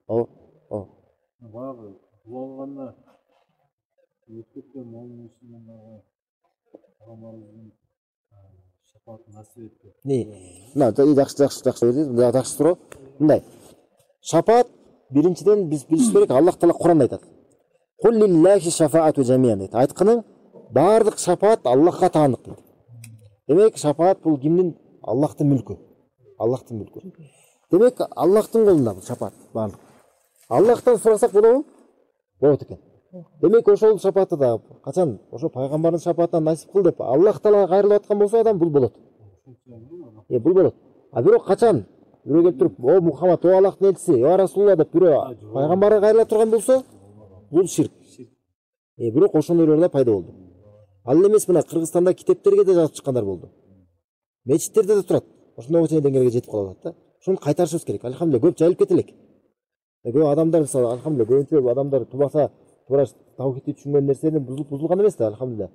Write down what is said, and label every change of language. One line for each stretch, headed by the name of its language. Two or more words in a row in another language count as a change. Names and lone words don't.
Kyrgyz: Баягы дуа кылганда өтүп момун мусулмандарга пайгамбарыбыздын шафаатын насип этти. Жакшы суроо. Мындай. Шафаат биринчиден биз билиш керек, Аллах Таала Куранда айтат.
Arabic: قل لله الشفاعة جميعا
Kyrgyz: дейт. Айтканың баардык шафаат Аллахка таандык дейт. Демек шафаат бул кимдин? Аллахтын мүлкү. Аллахтын мүлкү. Демек Аллахтын колунда бул шафаат баардык. Аллахтан сурасак болобу? Болот экен. Демек ошол шафаатты да качан ошо пайгамбардын шафаатынан насип кыл деп Аллах Таалага кайрылып аткан болсо адам бул болот. Бул болот. Бирок качан бирөө келип туруп, "О Мухаммад, о Аллахтын элчиси, о Расулулла" деп бирөө пайгамбарга кайрыла турган болсо, бул ширк. Бирок ошондойлор да пайда болду. Ал эмес мына Кыргызстанда китептерге да жазып чыккандар болду. Мечиттерде да турат. Ошондой деңгээлге жетип калып атат да. Ошону кайтарышыбыз керек. Алхамдулилlah, көп жайылып кетелек. Көп адамдар мисалы алхамдулилlah көбүнчө адамдар тубаса туура таухидти түшүнгөн нерсенин бузулган эмес да алхамдулилlah.